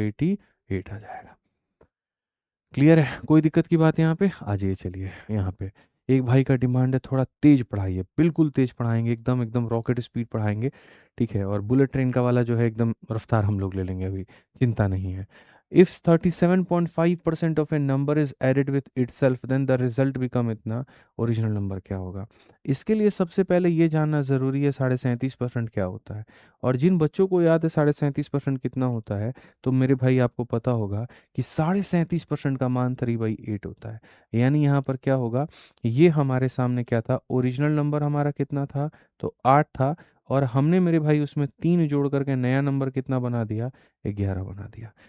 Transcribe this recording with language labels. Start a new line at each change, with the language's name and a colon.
Hindi: 88 आ जाएगा। क्लियर है? कोई दिक्कत की बात यहाँ पे? आ जाइए चलिए यहाँ पे। एक भाई का डिमांड है थोड़ा तेज पढ़ाइए, बिल्कुल तेज पढ़ाएंगे, एकदम एकदम रॉकेट स्पीड पढ़ाएंगे। ठीक है? और बुलेट ट्रेन का वाला जो है एकदम रफ्तार हम लोग ले लेंगे, अभी चिंता नहीं है।
English: If 37.5% of a number is added with itself, then the result become
Hindi: इतना, ओरिजिनल नंबर क्या होगा? इसके लिए सबसे पहले ये जानना ज़रूरी है 37.5% क्या होता है। और जिन बच्चों को याद है 37.5% कितना होता है, तो मेरे भाई आपको पता होगा कि 37.5% का मान 3/8 होता है। यानी यहाँ पर क्या होगा, ये हमारे सामने क्या था, ओरिजिनल नंबर हमारा कितना था, तो 8 था, और हमने मेरे भाई उसमें 3 जोड़ करके नया नंबर कितना बना दिया, 11 बना दिया।